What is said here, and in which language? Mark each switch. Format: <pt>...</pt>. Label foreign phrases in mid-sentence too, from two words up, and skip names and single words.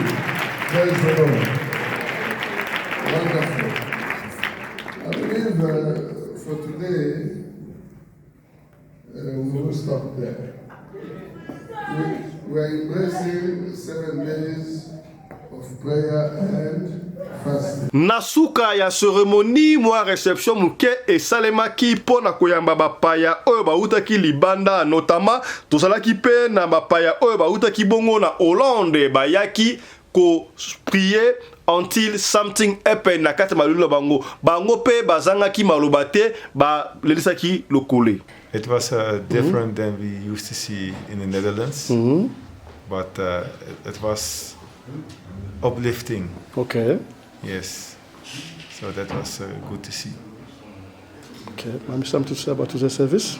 <en>Praise the Lord. Wonderful. I believe for today, we will stop there. We are embracing 7 days of prayer and fasting.</en> <ln>na suka ya cérémonie mwa réception muke esalemaki mpo na koyamba bapaya oyo bautaki libanda, notamment tozalaki mpe na bapaya oyo bautaki bongo na Hollande bayaki ko prier</ln> <en>until something happen</en> <ln>na kati malulu bango bango mpe bazangaki maloba te balelisaki lokole.</ln> <en>It was different than we used to see in the Netherlands, but it was uplifting. Okay. Yes, so that was good to see. Okay. Maybe something to say about the service?</en>